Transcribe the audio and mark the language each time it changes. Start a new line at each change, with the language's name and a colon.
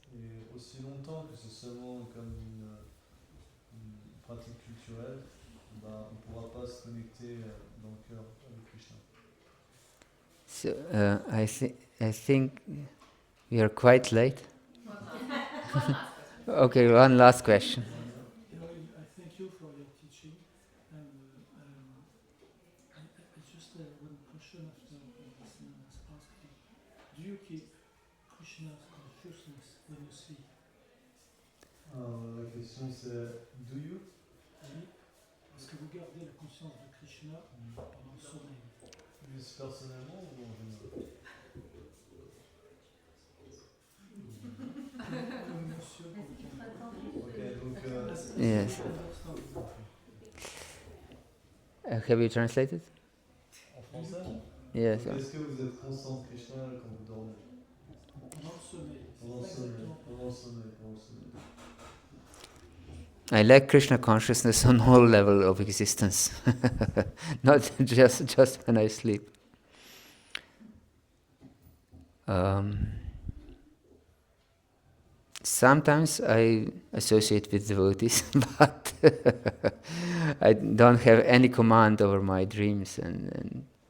French: Et aussi longtemps que c'est seulement comme une pratique culturelle, bah, on ne pourra pas se connecter dans le cœur avec Krishna.
English: So I think we are quite late. Okay, one last question. I thank you for your teaching. And I just one question after this man has asked you. Do you keep Krishna's consciousness when you sleep?
French: Alors, la question c'est
English: do you?
French: Oui. Est-ce que vous gardez la conscience de Krishna pendant le sommeil? Juste personnellement ou en général? Monsieur, Ok, donc
English: Yes. Have you translated?
French: en français?
English: Yes.
French: Est-ce que vous êtes conscient de Krishna quand vous dormez? pendant le sommeil. Pendant le sommeil, pendant le sommeil, pendant le sommeil.
English: I like Krishna consciousness on all level of existence, not just when I sleep. Sometimes I associate with devotees, but I don't have any command over my dreams, and